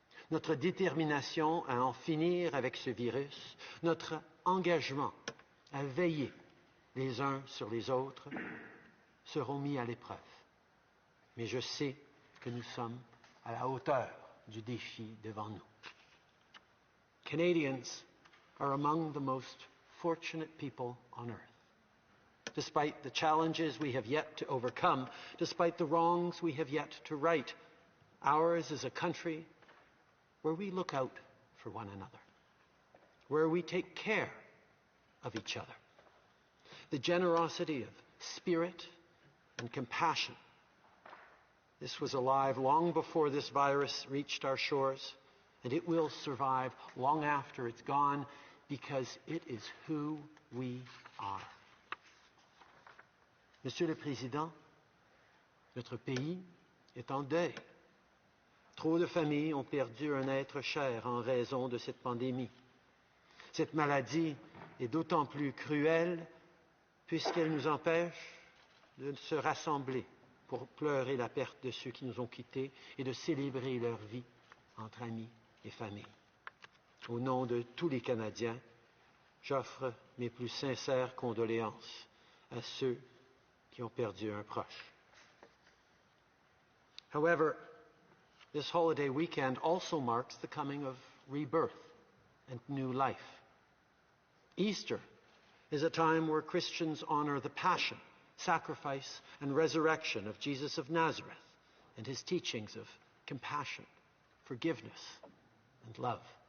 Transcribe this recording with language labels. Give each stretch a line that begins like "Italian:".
French: Notre détermination à en finir avec ce virus, notre engagement à veiller les uns sur les autres seront mis à l'épreuve. Mais je sais que nous sommes à la hauteur du défi devant nous.
English: Canadians are among the most fortunate people on earth. Despite the challenges we have yet to overcome, despite the wrongs we have yet to right, ours is a country where we look out for one another, where we take care of each other. The generosity of spirit and compassion. This was alive long before this virus reached our shores, and it will survive long after it's gone because it is who we are.
French: Monsieur le Président, notre pays est en deuil. Trop de familles ont perdu un être cher en raison de cette pandémie. Cette maladie est d'autant plus cruelle puisqu'elle nous empêche de se rassembler pour pleurer la perte de ceux qui nous ont quittés et de célébrer leur vie entre amis et famille. Au nom de tous les Canadiens, j'offre mes plus sincères condoléances à ceux qui ont perdu un proche.
English: However, this holiday weekend also marks the coming of rebirth and new life. Easter is a time where Christians honor the passion, sacrifice, and resurrection of Jesus of Nazareth and his teachings of compassion, forgiveness, and love.